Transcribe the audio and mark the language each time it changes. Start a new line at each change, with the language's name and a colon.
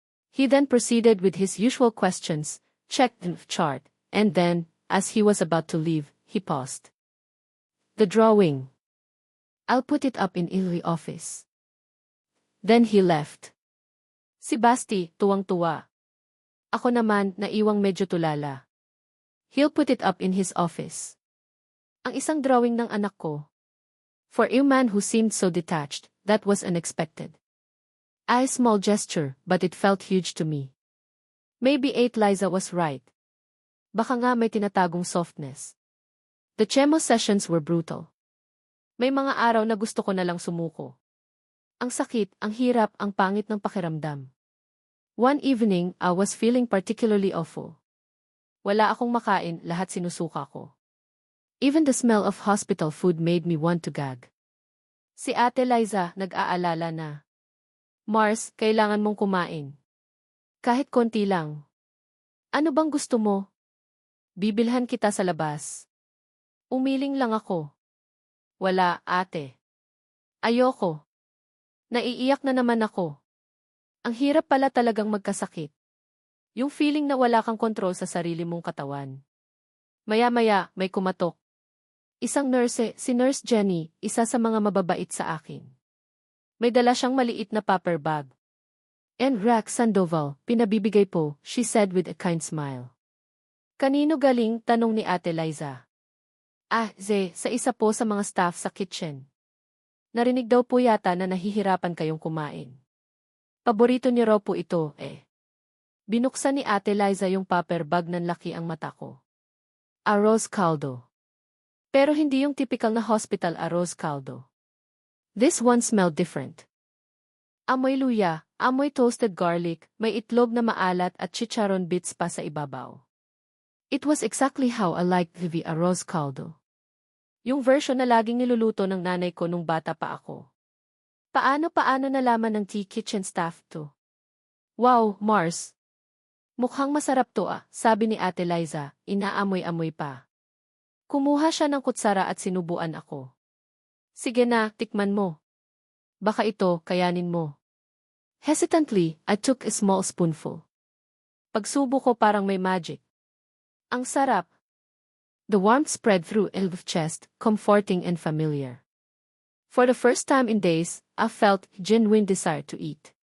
English: He then proceeded with his usual questions, checked the chart, and then, as he was about to leave, he paused. The drawing. I'll put it up in the office. Then he left.
Filipino: Si Basti, tuwang-tuwa. Ako naman, naiwang medyo tulala.
English: He'll put it up in his office.
Filipino: Ang isang drawing ng anak ko.
English: For a man who seemed so detached, that was unexpected. A small gesture, but it felt huge to me. Maybe Liza was right.
Filipino: Baka nga may tinatagong
English: softness. The chemo sessions were brutal.
Filipino: May mga araw na gusto ko na lang sumuko. Ang sakit, ang hirap, ang pangit ng pakiramdam.
English: One evening, I was feeling particularly awful.
Filipino: Wala akong makain, lahat sinusuka ko.
English: Even the smell of hospital food made me want to gag.
Filipino: Si Ate Liza, nag-aalala na. Mars, kailangan mong kumain. Kahit konti lang. Ano bang gusto mo? Bibilhan kita sa labas. Umiling lang ako. Wala, ate. Ayoko. Naiiyak na naman ako. Ang hirap pala talagang magkasakit. Yung feeling na wala kang kontrol sa sarili mong katawan. Maya-maya, may kumatok. Isang nurse, si Nurse Jenny, isa sa mga mababait sa akin. May dala siyang maliit na paper bag.
English: And Rack Sandoval,
Filipino: pinabibigay po,
English: she said with a kind smile.
Filipino: Kanino galing, tanong ni Ate Liza. Sa isa po sa mga staff sa kitchen. Narinig daw po yata na nahihirapan kayong kumain. Paborito niyo raw po ito, Binuksan ni Ate Liza yung paper bag ng laki ang mata ko. Arroz caldo. Pero hindi yung typical na hospital arroz caldo.
English: This one smelled different.
Filipino: Amoy luya, amoy toasted garlic, may itlog na maalat at chicharon bits pa sa ibabaw.
English: It was exactly how I liked the arroz caldo.
Filipino: Yung version na laging niluluto ng nanay ko nung bata pa ako. Paano nalaman ng kitchen staff to? Wow, Mars. Mukhang masarap to sabi ni Ate Liza, inaamoy-amoy pa. Kumuha siya ng kutsara at sinubuan ako. Sige na, tikman mo. Baka ito, kayanin mo.
English: Hesitantly, I took a small spoonful.
Filipino: Pagsubo ko parang may magic. Ang sarap.
English: The warmth spread through Elv's chest, comforting and familiar. For the first time in days, I felt genuine desire to eat.